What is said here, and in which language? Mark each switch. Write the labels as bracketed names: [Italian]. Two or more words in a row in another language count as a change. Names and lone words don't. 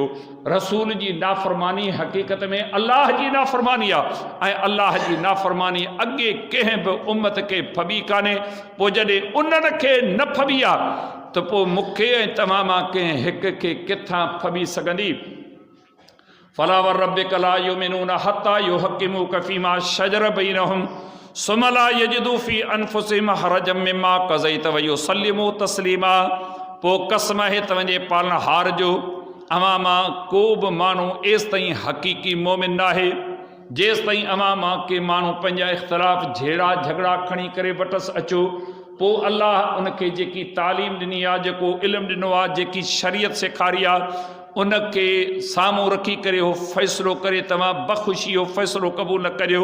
[Sindhi] रसूल जी नाफ़रमानी हक़ीक़त में अल्लाह जी नाफ़रमानी आहे, ऐं अल्लाह जी नाफ़रमानी अॻे कंहिं बि उम्मत खे फबी कान्हे। पोइ जॾहिं उन्हनि खे न फबी आहे त पोइ मूंखे ऐं तव्हां मां कंहिं हिक खे किथां फबी सघंदी। [Arabic] فلا وربك لا يؤمنون حتى يحكموك فيما شجر بينهم ثم لا يجدوا في أنفسهم حرجا مما قضيت ويسلموا تسليما. [Sindhi] पोइ कसम आहे तव्हांजे पालनहार जो, अव्हां मां को बि माण्हू एसि ताईं हक़ीक़ी मोमिन न आहे जेसि ताईं अव्हां मां के माण्हू पंहिंजा इख़्तिलाफ़ झेड़ा झगड़ा खणी करे वटसि अचो। पोइ अल्लाह उनखे जेकी तालीम ॾिनी आहे, जेको इल्मु ॾिनो आहे, जेकी शरीयत सेखारी आहे, उनखे साम्हूं रखी करे उहो फ़ैसिलो करे तव्हां बख़ुशी उहो फ़ैसिलो क़बूल न करियो।